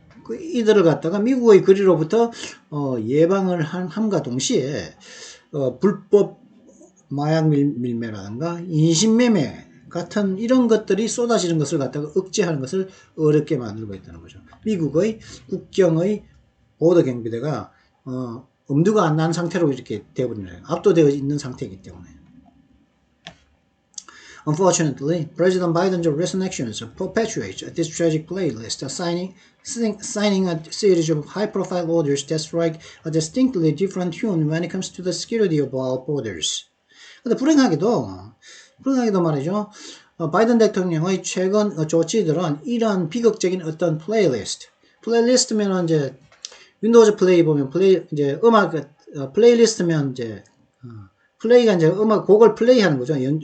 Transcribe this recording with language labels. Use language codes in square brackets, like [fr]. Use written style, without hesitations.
[ko] 이들을 갖다가 미국의 거리로부터 예방을 함과 동시에 불법 마약 밀매라든가 인신매매 같은 이런 것들이 쏟아지는 것을 갖다가 억제하는 것을 어렵게 만들고 있다는 거죠. 미국의 국경의 보더 경비대가 엄두가 안 난 상태로 이렇게 되어버리는 거예요. 압도되어 있는 상태이기 때문에. [en] Unfortunately, President Biden's recent actions perpetuate this tragic playlist, signing a series of high-profile orders that strike a distinctly different tune when it comes to the security of our borders. [ko] 근데 불행하게도 말이죠. 바이든 대통령의 최근 조치들은 이러한 비극적인 어떤 플레이리스트면 이제 윈도우즈 플레이 보면 이제 음악 플레이리스트면 이제 플레이가 이제 음악 곡을 플레이하는 거죠.